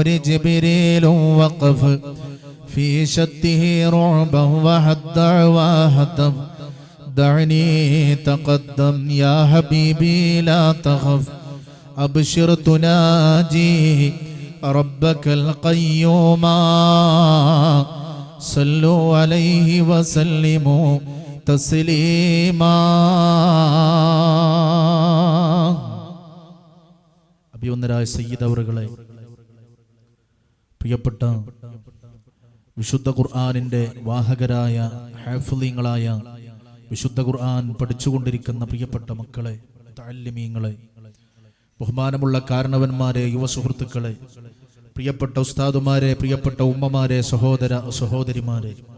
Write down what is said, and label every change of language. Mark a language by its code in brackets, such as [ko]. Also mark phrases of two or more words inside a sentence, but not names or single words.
[ar] جبريل وقف في شته رعبا وحد وهتف دعني تقدم يا حبيبي لا تخف أبشر تناجي ربك القيوم صلوا عليه وسلموا تسليما. [ml] അഭിവന്ദരായ സയ്യിദ് അവറുകളെ, പ്രിയപ്പെട്ട വിശുദ്ധ ഖുർആനിന്റെ വാഹകരായ ഹാഫിളീങ്ങളായ വിശുദ്ധ ഖുർആൻ പഠിച്ചുകൊണ്ടിരിക്കുന്ന പ്രിയപ്പെട്ട മക്കളെ, മുതഅല്ലിമീങ്ങളെ, ബഹുമാനമുള്ള കാരണവന്മാരെ, യുവസുഹൃത്തുക്കളെ, പ്രിയപ്പെട്ട ഉസ്താദുമാരെ, പ്രിയപ്പെട്ട ഉമ്മമാരെ, സഹോദര സഹോദരിമാരെ,